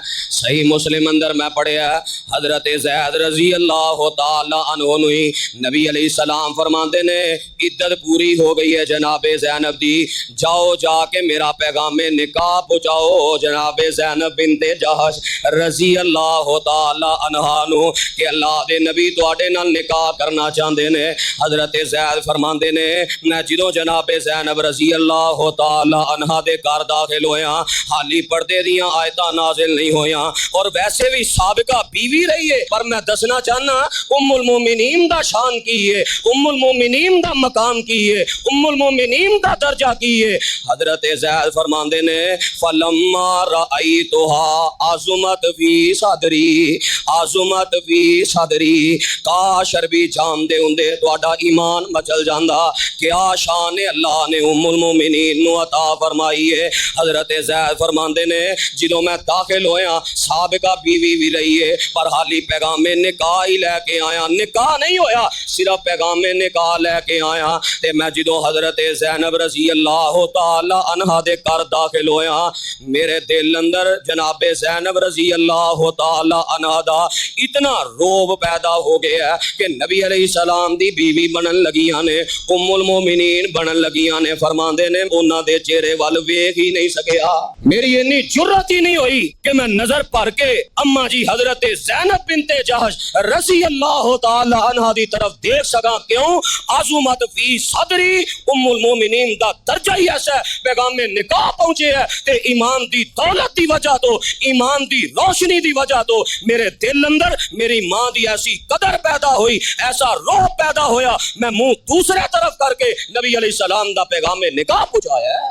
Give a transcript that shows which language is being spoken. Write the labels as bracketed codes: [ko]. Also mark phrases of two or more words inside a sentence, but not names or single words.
[pa] صحیح مسلم اندر میں پڑھیا ہے حضرت زید [ar] رضی اللہ تعالی عنہ [pa] نو نبی علیہ السلام فرماندے نے عدت پوری ہو گئی ہے جناب زینب دی، جاؤ جا کے میرا پیغام نکاح پہنچاؤ جناب زینب بنت جہش [ar] رضی اللہ تعالی عنہ [pa] نو کہ اللہ دے نبی تواڈے نال نکاح کرنا چاہتے نے۔ حضرت زید فرماندے نے میں جدوں جناب زینب [ar] رضی اللہ تعالی عنہ [pa] دے گھر داخل ہویا حالی پردے دیاں آیتاں نازل نہیں ہویاں اور ویسے بھی سابقہ بیوی رہی ہے، پر میں دسنا چاہنا ام المومنین دا شان کی ہے، ام المومنین دا مقام کی ہے، ام المومنین دا درجہ کی ہے۔ حضرت زید فرماندے نے [ar] فلما رأیتها عظمت فی صدری، عظمت فی صدری، [pa] کاش عربی جان دے ہوندے تہاڈا ایمان مچل جاندا کیا شان ہے اللہ نے ام المومنین نو عطا فرمائی ہے۔ حضرت زید فرماندے نے جدوں میں داخل ہویا سابقہ بیوی بھی رہی ہے پر حالی پیغام نکاح ہی لے کے آیا، نکاح نہیں ہویا صرف پیغام نکاح لے کے آیا تے میں جدوں حضرت زینب [ar] رضی اللہ تعالی عنہا [pa] دے گھر داخل ہویا میرے دل اندر جناب زینب [ar] رضی اللہ تعالی عنہا [pa] دا اتنا روب پیدا ہو گیا کہ نبی علیہ السلام دی بیوی بنن لگیاں نے، ام المومنین بنن لگیاں نے، فرماندے نے انہاں دے چہرے وال ویکھ ہی نہیں سکیا، میری اتنی جرأت ہی نہیں ہوئی کہ میں نظر پھر کے اما جی حضرت زینب بنت جہش [ar] رضی اللہ تعالی عنہا [pa] دی طرف دیکھ سکا۔ کیوں؟ [ar] عظمت فی صدری، [pa] ام المومنین دا درجہ ہی ایسا ہے، پیغام میں نکاح پہنچے ہے تے ایمان دی دولت دی وجہ تو، ایمان دی روشنی دی وجہ تو میرے دل اندر میری ماں دی ایسی قدر پیدا ہوئی، ایسا روح پیدا ہویا، میں منہ دوسرے طرف کر کے نبی علیہ السلام دا پیغام نکاح پہنچایا ہے۔